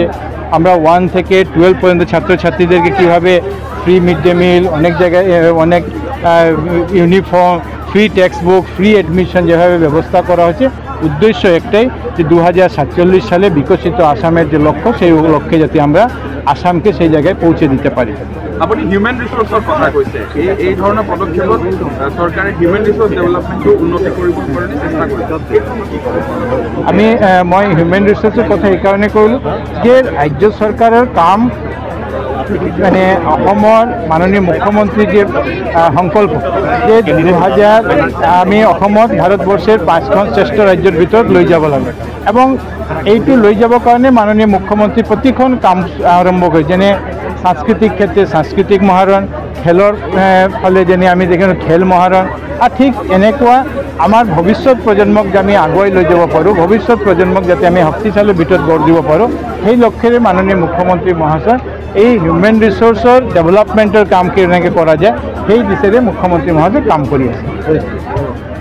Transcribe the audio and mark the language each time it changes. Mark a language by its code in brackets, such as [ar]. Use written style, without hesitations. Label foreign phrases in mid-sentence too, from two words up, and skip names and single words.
[bn] আমরা 1 থেকে 12 পর্যন্ত ছাত্রছাত্রীদেরকে কীভাবে [en] free mid day meal, [bn] অনেক জায়গায় অনেক ইউনিফর্ম, [en] free text book, free admission [bn] যেভাবে ব্যবস্থা করা হয়েছে, উদ্দেশ্য একটাই যে 2047 সালে বিকশিত আসামের যে লক্ষ্য, সেই লক্ষ্যে যাতে আমরা আসামকে সেই জায়গায় পৌঁছে দিতে পারি। [as] আপনি [en] human resource's [as] কথা কৈছে, এই ধরনের পদক্ষেপত সরকারে [en] human resource development [as] উন্নতি কৰিবৰ কাৰণে চেষ্টা কৰিছে। মই [en] human resource's [as] কথা এই কারণে কৰিলোঁ যে রাজ্য চৰকাৰৰ কাম মানে অসমৰ মাননীয় মুখ্যমন্ত্রীর যে সংকল্প যে 2000 আমি অসমত ভারতবর্ষের 5খন শ্রেষ্ঠ রাজ্যের ভিতৰত লৈ যাব লাগে এবং এইটো লৈ যাবৰ কাৰণে মাননীয় মুখ্যমন্ত্রী প্ৰতিখন কাম আৰম্ভ কৰে। যেনে সাংস্কৃতিক ক্ষেত্রে সাংস্কৃতিক মহারণ, খেলৰ ফালে যেনে আমি দেখোঁ খেল মহারণ, আর ঠিক এনেকুৱা আমাৰ ভৱিষ্যত প্ৰজন্মক যে আমি আগুৱাই লৈ যাব পাৰোঁ, ভৱিষ্যত প্ৰজন্মক যাতে আমি শক্তিশালী ভিতৰত গঢ় দিব পাৰোঁ, সেই লক্ষ্যৰে মাননীয় মুখ্যমন্ত্রী মহাশয় এই [en] human resource development's [as] কাম কেনেকৈ কৰা যায় সেই দিশেৰে মুখ্যমন্ত্রী মহাশয় কাম কৰি আছে।